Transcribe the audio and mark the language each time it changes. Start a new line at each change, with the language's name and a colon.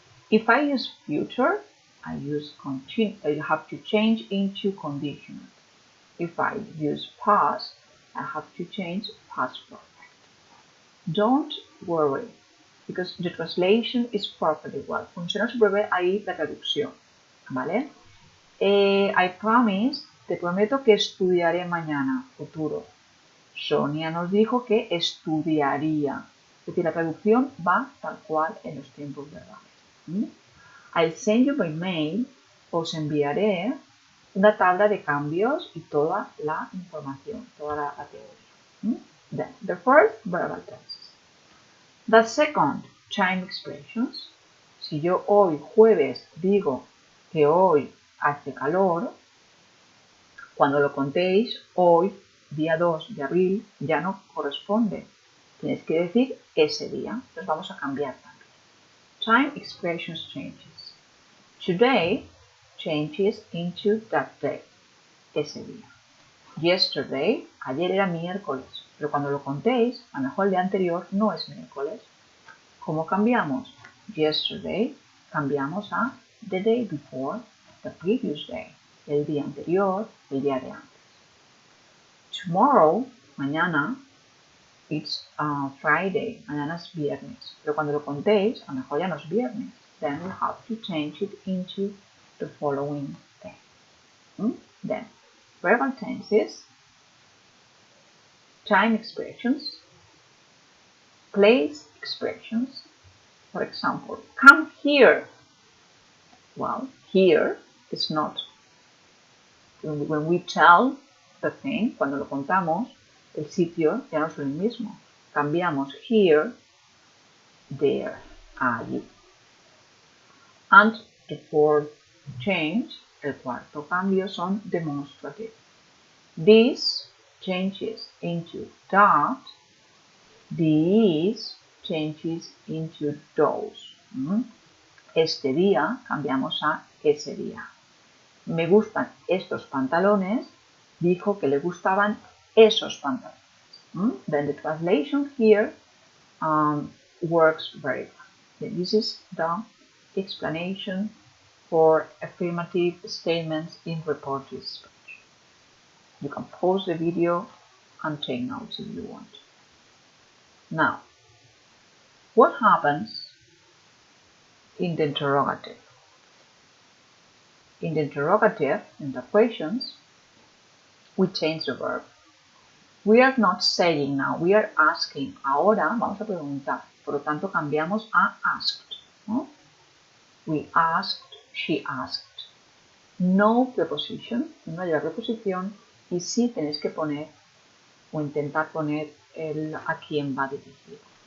English: If I use future, I have to change into conditional. If I use past, I have to change past perfect. Don't worry, because the translation is perfectly well.
Spanish: Funciona súper bien ahí la traducción, ¿vale?
English: I promise,
Spanish: te prometo que estudiaré mañana, futuro. Sonia nos dijo que estudiaría. Es decir, la traducción va tal cual en los tiempos verbales.
English: I'll send you by mail,
Spanish: os enviaré una tabla de cambios y toda la información, toda la teoría.
English: Then, the first verbal tenses. The second, time expressions.
Spanish: Si yo hoy, jueves, digo que hoy hace calor, cuando lo contéis, hoy, día 2 de abril, ya no corresponde. Tienes que decir ese día. Entonces vamos a cambiar también.
English: Time expressions changes. Today changes into that day.
Spanish: Ese día. Yesterday, ayer era miércoles, pero cuando lo contéis, a lo mejor el día anterior no es miércoles. ¿Cómo cambiamos?
English: Yesterday
Spanish: cambiamos a
English: the day before, the previous day.
Spanish: El día anterior, el día de antes.
English: Tomorrow,
Spanish: mañana,
English: it's Friday,
Spanish: mañana es viernes. Pero cuando lo contéis, a lo mejor ya no es viernes.
English: Then we have to change it into the following day. Then, verbal tenses, time expressions, place expressions. For example, come here. Well, here is not. When we tell the thing,
Spanish: cuando lo contamos, el sitio ya no es el mismo. Cambiamos here, there, allí.
English: And the fourth change,
Spanish: el cuarto cambio, son
English: demonstrative. This changes into that. These changes into those.
Spanish: Este día cambiamos a ese día. Me gustan estos pantalones, dijo que le gustaban esos pantalones.
English: Then the translation here works very well. This is the explanation for affirmative statements in reported speech. You can pause the video and take notes if you want. Now, what happens in the interrogative? In the interrogative, in the questions, we change the verb. We are not saying now, we are asking.
Spanish: Ahora vamos a preguntar. Por lo tanto, cambiamos a asked.
English: We asked, she asked. No preposition,
Spanish: no hay preposición. Y sí tenéis que poner o intentar poner a quién va dirigido.